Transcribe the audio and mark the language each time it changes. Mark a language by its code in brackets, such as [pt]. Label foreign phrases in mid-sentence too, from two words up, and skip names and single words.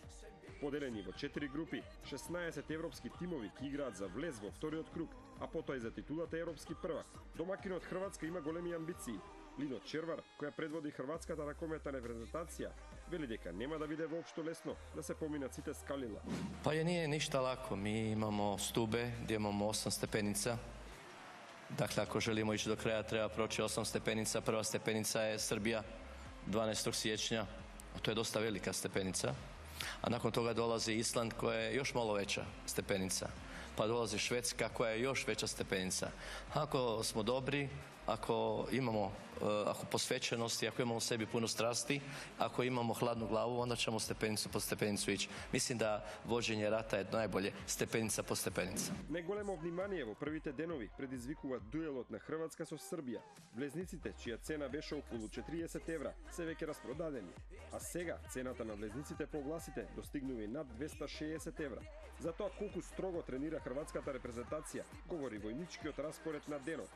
[mk] Поделени во 4 групи, 16 европски тимови ќе играат за влез во вториот круг, а потоа и за титулата европски првак. Домакинот Хрватска има големи амбиции. Лино Червар, која предводи хрватската ракометна репрезентација, вели дека нема да биде воопшто лесно да се поминат сите скалила. [hr] Па nije ništa lako. Mi imamo stube gdje imamo 8 stepenica. Dakle, ako želimo ići do kraja, treba proći 8 stepenica. Prva stepenica je Srbija, 12. siječnja. To je dosta velika stepenica. A nakon toga dolazi Island koja je još malo veća stepenica. pa dolazi Švedska koja je još veća stepenica. Ako smo dobri, ako imamo ako posvećenosti, ako imamo u sebi puno strasti, ako imamo hladnu glavu, onda ćemo stepenicu po stepenicu ići. Mislim da vođenje rata je najbolje stepenica po stepenica. [mk] Неголемо внимание во првите денови предизвикува дуелот на Хрватска со Србија. Влезниците, чија цена беше околу 40 евра, се веќе распродадени. А сега цената на влезниците по огласите достигнува и над 260 евра. За тоа колку строго тренира хрватската репрезентација, говори војничкиот распоред на денот.